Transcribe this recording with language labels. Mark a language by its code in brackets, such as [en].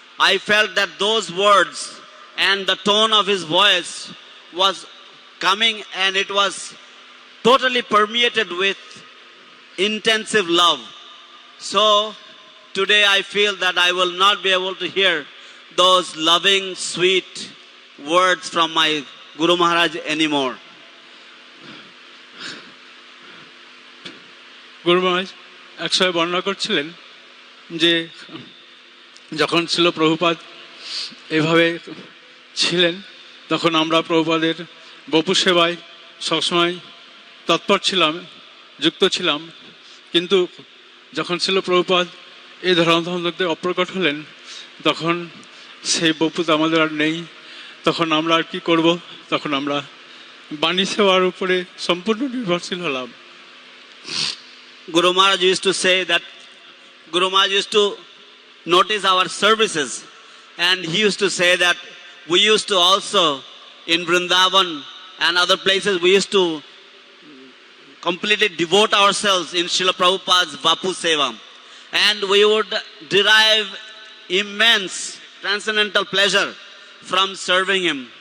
[en] I felt that those words and the tone of his voice was coming, and it was totally permeated with intensive love. So today I feel that I will not be able to hear those loving, sweet words from my Guru Maharaj anymore. [bn] গুরু মহারাজ একসময় বর্ণনা করছিলেন যে যখন ছিল প্রভুপাদ এভাবে ছিলেন, তখন আমরা প্রভুপাদের বপু সেবায় সবসময় তৎপর ছিলাম, যুক্ত ছিলাম। কিন্তু যখন ছিল প্রভুপাদ এই ধর্মধর্মতে অপ্রকট হলেন, তখন সেই বপুত আমাদের আর নেই। তখন আমরা আর কি করব? তখন আমরা বাণী সেবার উপরে সম্পূর্ণ নির্ভরশীল হলাম। [en] Guru Maharaj used to say that Guru Maharaj used to notice our services, and he used to say that we used to also in Vrindavan and other places we used to completely devote ourselves in Srila Prabhupada's Bapu Seva, and we would derive immense transcendental pleasure from serving him.